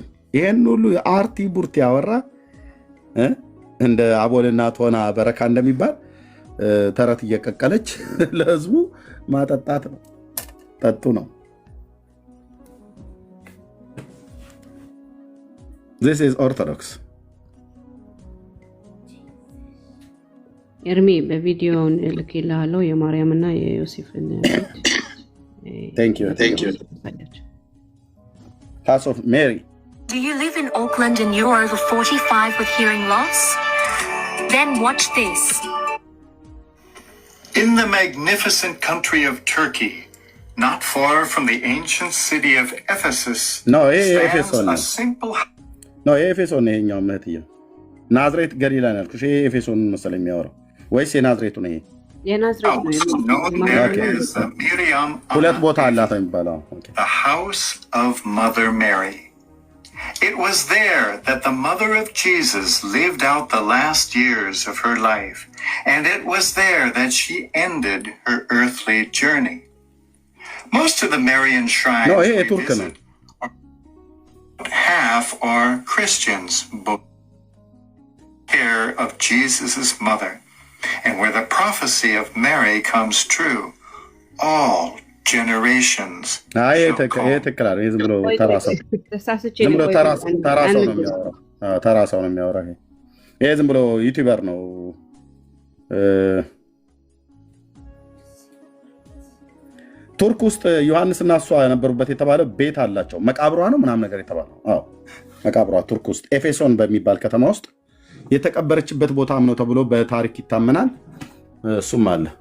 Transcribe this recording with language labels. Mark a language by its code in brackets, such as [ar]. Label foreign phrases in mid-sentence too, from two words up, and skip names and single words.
[am] ይሄን ሁሉ አርቲ ቡርቲ ያወራ እንደ አቦልና ቶና በረካ እንደሚባል ተረት እየቀቀለች ለህዝቡ ማጠጣት ነው። ጠጡ ነው። [en] This is Orthodox. [am] ኤርሚ በቪዲዮውን ልኬልሃለሁ የማርያምና የዮሴፍን [en] Thank you. House of Mary. Do you live in Auckland and you're over 45 with hearing loss? Then watch this. In the magnificent country of Turkey, not far from the ancient city of Ephesus, stands a simple... No, [am] ኤፌሶን ነው ይሄኛው እህትዬ። ናዝሬት ገሊላ ነው ያልኩሽ። ይሄ ኤፌሶን መሰለኝ የሚያወራው ወይስ የናዝሬቱ ነው? ይሄ ሁለት ቦታ አላት የሚባለው [en] the house of Mother Mary. It was there that the mother of Jesus lived out the last years of her life, and it was there that she ended her earthly journey. Most of the Marian shrines we visit, half are Christians, both care of Jesus' mother, and where the prophecy of Mary comes true, all generations shall call. [am] ተራሳው ነው የሚያወራው። ይሄ ዝም ብሎ ዩቲዩበር ነው። ቱርክ ውስጥ ዮሐንስና እሷ የነበሩበት የተባለ ቤት አላቸው። መቃብሯ ነው ምናምን ነገር የተባለው። አዎ መቃብሯ ቱርክ ውስጥ ኤፌሶን በሚባል ከተማ ውስጥ የተቀበረችበት ቦታም ነው ተብሎ በታሪክ ይታመናል። እሱም አለ።